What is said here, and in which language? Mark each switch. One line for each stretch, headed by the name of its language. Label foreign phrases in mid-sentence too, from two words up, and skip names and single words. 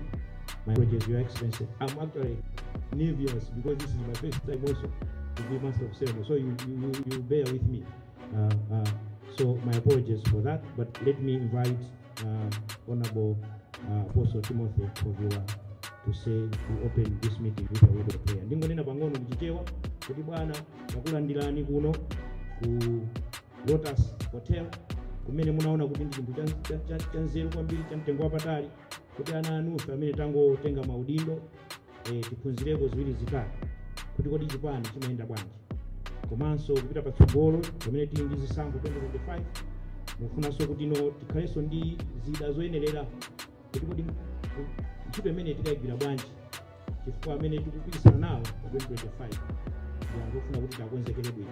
English: My apologies, Your Excellency. I'm actually nervous because this is my first time also to be Master of Ceremony, so you bear with me. So my apologies for that, but let me invite Honorable Apostle Timothy Koviwa to open this meeting with a word of prayer.
Nyanja: Ndingonena pang'ono mchichewa kuti bwana takulandirani kuno ku Lotus Hotel kumene munaona kuti ndi chinthu chanzeru kwambiri cha mtengo wapatali kuti ana anufe amene tangotenga maudindo tiphunzireko ziwiri zitatu kuti kodi chipani chimayenda bwanji, komanso kupita patsogolo pamene tili ndi zisankho 2025 mufunanso kuti tikhalenso ndi zida zoyenerera kuti kodi ntchito imene tikayigwira bwanji chifukwa amene tikupikisana nawo pa 2025 ndikufuna kuti takonzekere bwino.